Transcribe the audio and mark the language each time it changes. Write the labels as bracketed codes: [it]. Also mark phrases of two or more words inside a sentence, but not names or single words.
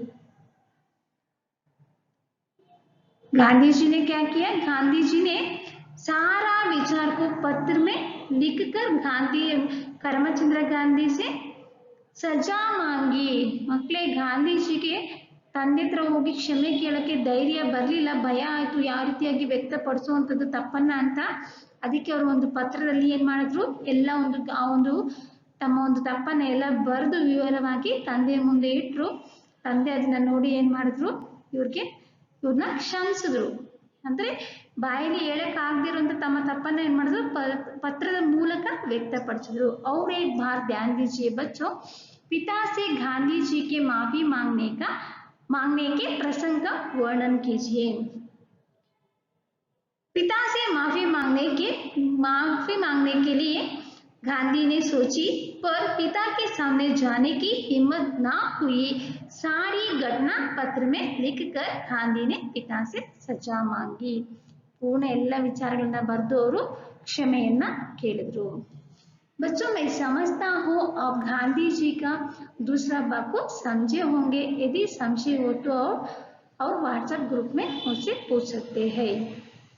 [hi] गांधी जी ने क्या किया गांधी जी ने सारा विचार को पत्र में लिखकर गांधी करमचंद्र गांधी से सजा मांगी [kn] ಮಕ್ಕಳೇ ಗಾಂಧೀಜಿಗೆ ತಂದೆ ಹತ್ರ ಹೋಗಿ ಕ್ಷಮೆ ಕೇಳಕ್ಕೆ ಧೈರ್ಯ ಬರಲಿಲ್ಲ ಭಯ ಆಯ್ತು ಯಾವ ರೀತಿಯಾಗಿ ವ್ಯಕ್ತಪಡಿಸುವಂಥದ್ದು ತಪ್ಪನ್ನ ಅಂತ ಅದಕ್ಕೆ ಅವರು ಒಂದು ಪತ್ರದಲ್ಲಿ ಏನ್ ಮಾಡಿದ್ರು ಎಲ್ಲ ಒಂದು ತಮ್ಮ ಒಂದು ತಪ್ಪನ್ನ ಎಲ್ಲ ಬರೆದು ವಿವರವಾಗಿ ತಂದೆಯ ಮುಂದೆ ಇಟ್ರು ತಂದೆ ಅದನ್ನ ನೋಡಿ ಏನ್ ಮಾಡಿದ್ರು ಇವ್ರನ್ನ ಕ್ಷಮಿಸಿದ್ರು ಅಂದ್ರೆ ಬಾಯಲ್ಲಿ ಹೇಳಕ್ ಆಗದಿರುವಂತ ತಮ್ಮ ತಪ್ಪನ್ನ ಏನ್ ಮಾಡಿದ್ರು ಪತ್ರದ ಮೂಲಕ ವ್ಯಕ್ತಪಡಿಸಿದ್ರು [hi] और एक बार ध्यान दीजिए बच्चों पिता से गांधी जी के मांगने के प्रसंग का वर्णन कीजिए पिता से माफी मांगने के लिए गांधी ने सोची पर पिता के सामने जाने की हिम्मत ना हुई सारी घटना पत्र में लिखकर गांधी ने पिता से सजा मांगी पूर्ण [kn] ಎಲ್ಲ ವಿಚಾರಗಳನ್ನ ಬರೆದು ಅವರು ಕ್ಷಮೆಯನ್ನ ಕೇಳಿದ್ರು [hi] बच्चों मैं समझता हूँ आप गांधी जी का दूसरा भाग को समझे होंगे यदि संशय हो तो और [en] WhatsApp group [hi] में मुझसे पूछ सकते हैं